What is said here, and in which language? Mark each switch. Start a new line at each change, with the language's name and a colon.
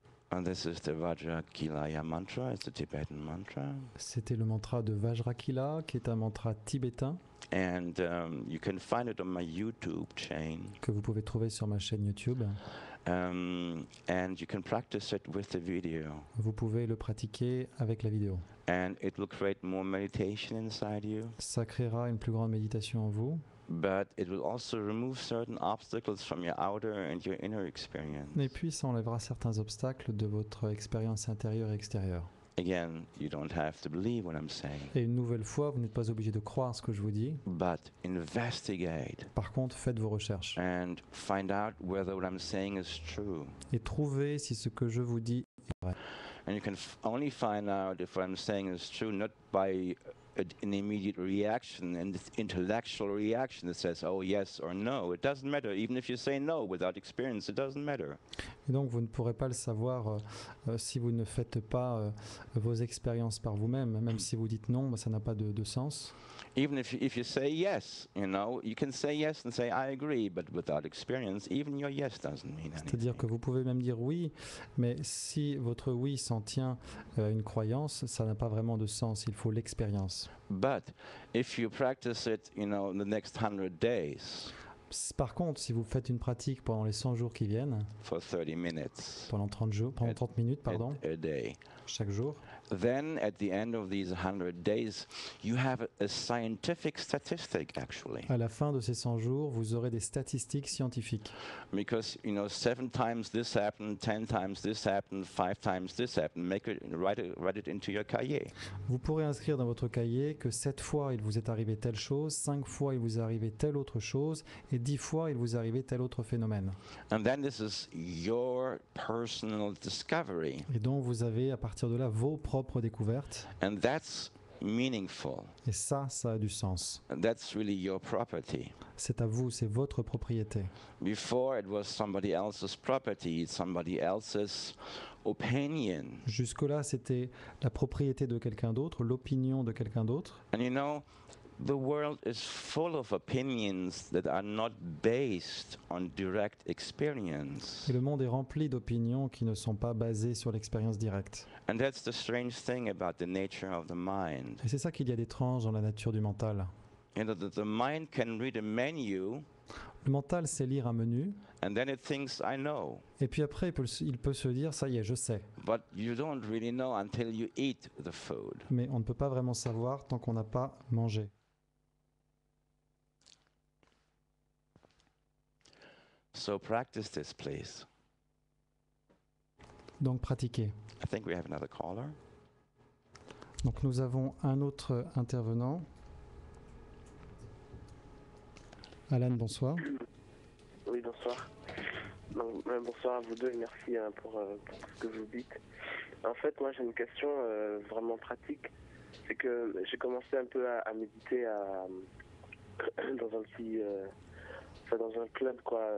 English: And this is the Vajra Kilaya mantra, it's a Tibetan mantra.
French: C'était le mantra de Vajrakila, qui est un mantra tibétain
English: And you can find it on my YouTube chain.
French: que vous pouvez trouver sur ma chaîne YouTube.
English: And you can practice it with the video.
French: Vous pouvez le pratiquer avec la vidéo.
English: And it will create more meditation inside you.
French: Ça créera une plus grande méditation en vous,
English: But it will also remove certain obstacles from your outer and your inner experience.
French: et puis ça enlèvera certains obstacles de votre expérience intérieure et extérieure.
English: Again, you don't have to believe what I'm saying,
French: Et une nouvelle fois, vous n'êtes pas obligé de croire ce que je vous dis.
English: but investigate
French: Par contre, faites vos recherches
English: and find out whether what I'm saying is true.
French: et trouvez si ce que je vous dis est vrai.
English: And you can only find out if what I'm saying is true not by an immediate reaction, and this intellectual reaction that says, oh, yes or no. It doesn't matter. Even if you say no without experience, it doesn't matter.
French: Et donc vous ne pourrez pas le savoir si vous ne faites pas vos expériences par vous-même. Même si vous dites non, ça n'a pas de sens.
English: Even if you say yes, you can say yes and say I agree, but without experience, even your yes doesn't mean anything.
French: C'est-à-dire que vous pouvez même dire oui, mais si votre oui s'en tient à une croyance, ça n'a pas vraiment de sens. Il faut l'expérience.
English: But if you practice it, the next 100 days.
French: Par contre, si vous faites une pratique pendant les 100 jours qui viennent,
English: for 30 minutes,
French: pendant 30 minutes, pardon,
English: a day,
French: chaque jour,
English: then at the end of these 100 days, you have a scientific statistic actually.
French: À la fin de ces 100 jours, vous aurez des statistiques scientifiques.
English: Because 7 times this happened, 10 times this happened, 5 times this happened. Write it into your cahier.
French: Vous pourrez inscrire dans votre cahier que 7 fois il vous est arrivé telle chose, 5 fois il vous est arrivé telle autre chose, et 10 fois il vous est arrivé tel autre phénomène.
English: And then this is your personal discovery.
French: Et donc vous avez à partir de là vos propres découvertes.
English: And that's meaningful.
French: Et ça a du sens.
English: And that's really your property.
French: C'est à vous, c'est votre propriété.
English: Before it was somebody else's property, somebody else's opinion.
French: Jusque-là, c'était la propriété de quelqu'un d'autre, l'opinion de quelqu'un d'autre.
English: And the world is full of opinions that are not based on direct experience.
French: Et le monde est rempli d'opinions qui ne sont pas basées sur l'expérience directe.
English: And that's the strange thing about the nature of the mind.
French: Et c'est ça qu'il y a d'étrange dans la nature du mental.
English: The mind can read a menu.
French: Le mental sait lire un menu.
English: And then it thinks, I know.
French: Et puis après, il peut se dire, ça y est, je sais.
English: But you don't really know until you eat the food.
French: Mais on ne peut pas vraiment savoir tant qu'on n'a pas mangé.
English: So practice this, please.
French: Donc pratiquez.
English: I think we have another caller.
French: Donc nous avons un autre intervenant. Alan, bonsoir. Oui, bonsoir. Bonsoir à vous deux et merci pour ce que vous dites. En fait, moi j'ai une question vraiment pratique. C'est que j'ai commencé un peu à méditer dans un petit... dans un club, quoi.